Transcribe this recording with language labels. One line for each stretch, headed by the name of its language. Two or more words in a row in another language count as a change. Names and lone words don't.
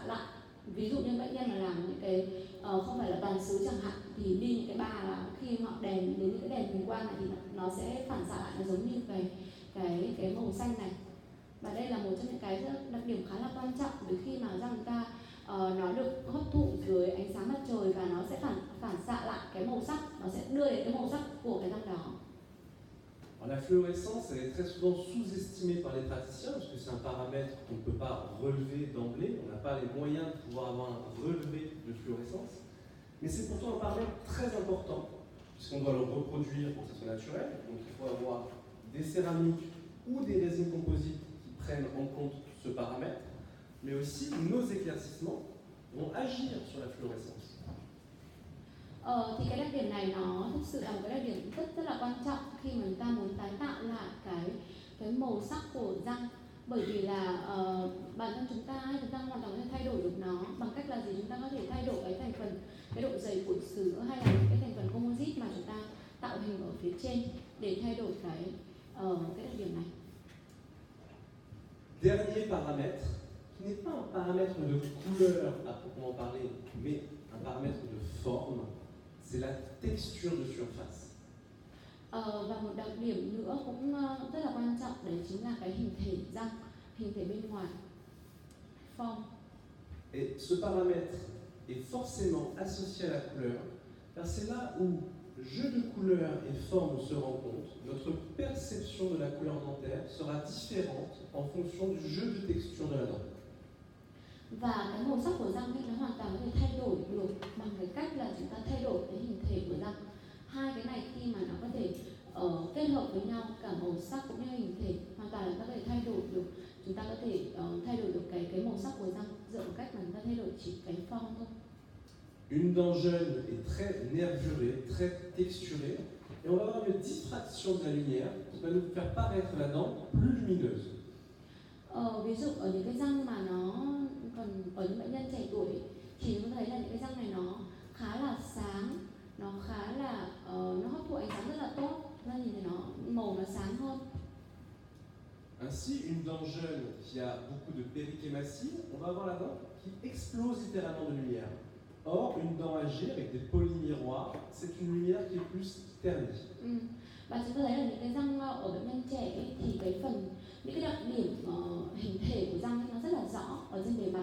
Vietnamese: Ví dụ như bệnh nhân mà làm những cái không phải là toàn xứ chẳng hạn, thì thì đi những cái bà là khi họ đèn đến những cái đèn huỳnh quang này thì nó sẽ phản xạ lại, nó giống như cái màu xanh này. Và đây là một trong những cái đặc điểm khá là quan trọng, vì khi mà răng chúng ta nó được hấp thụ dưới ánh sáng mặt trời và nó sẽ phản xạ lại cái màu sắc, nó sẽ đưa đến cái màu sắc của cái răng đó.
French: Alors, la fluorescence, elle est très souvent sous-estimée par les praticiens parce que c'est un paramètre qu'on ne peut pas relever d'emblée, on n'a pas les moyens de pouvoir avoir un relevé de fluorescence, mais c'est pourtant un paramètre très important puisqu'on doit le reproduire pour que ce soit naturel, donc il faut avoir des céramiques ou des résines composites qui prennent en compte ce paramètre, mais aussi nos éclaircissements vont agir sur la fluorescence.
Vietnamese: Thì cái đặc điểm này nó thực sự là một cái đặc điểm rất là quan trọng khi mà chúng ta muốn tái tạo lại cái màu sắc của răng, bởi vì là bản thân chúng ta hoàn toàn có thể thay đổi được nó bằng cách là gì? Chúng ta có thể thay đổi cái thành phần, cái độ dày của sữa hay là cái thành phần composite mà chúng ta tạo hình ở phía trên để thay đổi cái đặc điểm này.
French: Dernier paramètre, qui n'est pas un paramètre de couleur à proprement parler, mais un paramètre de forme, c'est la texture de surface.
Vietnamese: Và một đặc điểm nữa cũng rất là quan trọng, đấy chính là cái hình thể răng, hình thể bên ngoài, form.
French: Et ce paramètre est forcément associé à la couleur, car c'est là où jeu de couleur et forme se rencontrent. Notre perception de la couleur dentaire sera différente en fonction du jeu de texture de la dent.
Vietnamese: Và cái màu sắc của răng nó hoàn toàn có thể thay đổi được bằng cái cách là chúng ta thay đổi cái hình thể của răng. Hai cái này khi mà nó có thể kết hợp với nhau, cả màu sắc cũng như hình thể, hoàn toàn là chúng ta có thể thay đổi được. Chúng ta có thể thay đổi được cái màu sắc của răng dựa vào cách mà chúng ta thay đổi chỉ cái form thôi.
French: Une dent jeune est très nervurée, très texturée, et on va avoir une diffraction de la lumière qui va nous faire paraître la dent plus lumineuse.
Vietnamese: Ví dụ ở những cái răng mà nó còn ở những bệnh nhân trẻ tuổi thì chúng ta thấy là những cái răng này nó khá là sáng, nó khá là nó hấp thụ ánh sáng rất là tốt, ra nhìn thấy nó màu nó sáng hơn.
French: Ainsi, une dent jeune qui a beaucoup de périchématie, on va avoir la dent qui explose littéralement de lumière. Or, une dent âgée avec des polymiroirs, c'est une lumière qui est plus ternie.
Vietnamese: Và chúng ta thấy là những cái răng ở bệnh nhân trẻ ấy, thì những cái đặc điểm hình thể của răng ấy, nó rất là rõ ở trên bề mặt.